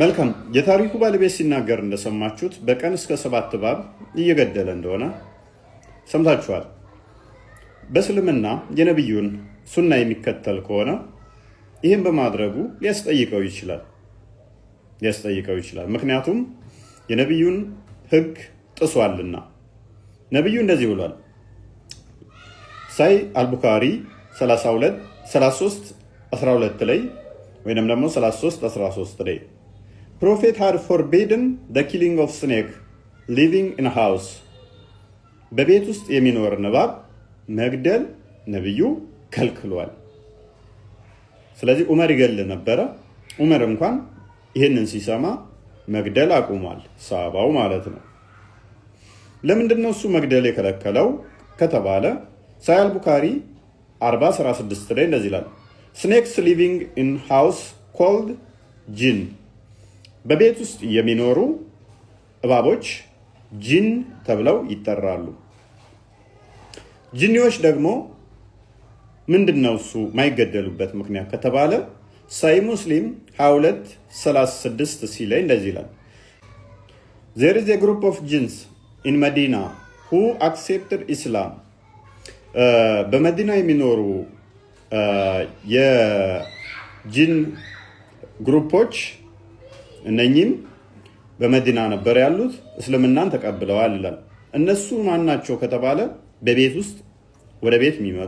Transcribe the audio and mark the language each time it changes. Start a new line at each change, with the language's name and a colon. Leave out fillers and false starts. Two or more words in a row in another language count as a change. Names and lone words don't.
Amharic: መልካም የታሪኩ ባለቤት ሲናገር እንደሰማችሁት በቀን እስከ 7 እባብ እየገደለ እንደሆነ ሰምታችኋል። በእስልምና የነብዩን ሱና የሚከተል ከሆነ ይህን በማድረጉ ሊያስጠይቀው ይችላል። ምክንያቱም የነብዩን ህግ ጥሷልና። ነብዩ እንደዚህ ብሏል። ሳይ አልቡኻሪ 33:12 ላይ ወይንም ደግሞ 33:13 ላይ
English: ፕሮፌት had forbidden the killing of snake living in a house
Amharic: በቤት ውስጥ የሚኖር እባብ መግደል ነብዩ ከልክሏል። ስለዚህ ዑመር ይገል ነበረ። ዑመር እንኳን ይህንን ሲሰማ መግደል አቁሟል፣ ሰሃባው ማለት ነው። ለምንድን ነው እሱ መግደል የከለከለው ከተባለ ሳይ አልቡኻሪ 40:16 ላይ እንደዚህ ይላል።
English: snakes living in house called jinn
Amharic: በቤት ውስጥ የሚኖሩ እባቦች ጂን ተብለው ይጠራሉ። ጂኒዎች ደግሞ ምንድነው እሱ ማይገደሉበት ምክንያት ከተባለ ሳይ ሙስሊም 22:36 ሲ ላይ እንደዚህ ይላል።
English: there is a group of jinns in Medina who accepted Islam
Amharic: በመዲና የሚኖሩ የጂን ግሩፖች እነኚህም በመዲና ነበር ያሉት፣ እስልምናን ተቀብለዋል ይላል። እነሱ ማን ናቸው ከተባለ በቤት ውስጥ ወደ ቤት የሚመጡ